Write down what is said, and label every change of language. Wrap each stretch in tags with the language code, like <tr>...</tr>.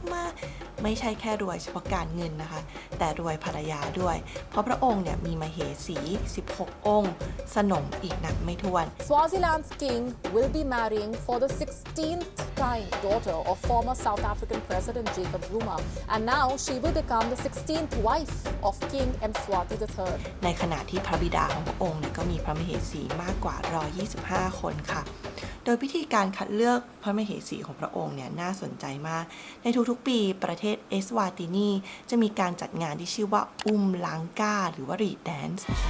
<th>กๆไม่ใช่แค่รวยเฉพาะการเงินนะคะ แต่รวยภรรยาด้วย เพราะพระองค์เนี่ยมีมเหสี 16 องค์ สนมอีกนับไม่ถ้วน</th> <en>Swaziland's king will be marrying for the 16th time daughter of former South African President Jacob Zuma, and now she will become the 16th wife of King Mswati III.</en> <th>ในขณะที่พระบิดาของพระองค์เนี่ยก็มีพระมเหสีมากกว่า125 คนค่ะ โดยพิธีการคัดเลือกพระมเหสีของพระองค์เนี่ยน่าสนใจมาก ในทุกๆปีประเทศเอสวาตินีจะมีการจัดงานที่ชื่อว่าลังกาหรือว่ารีดแดนซ์</th>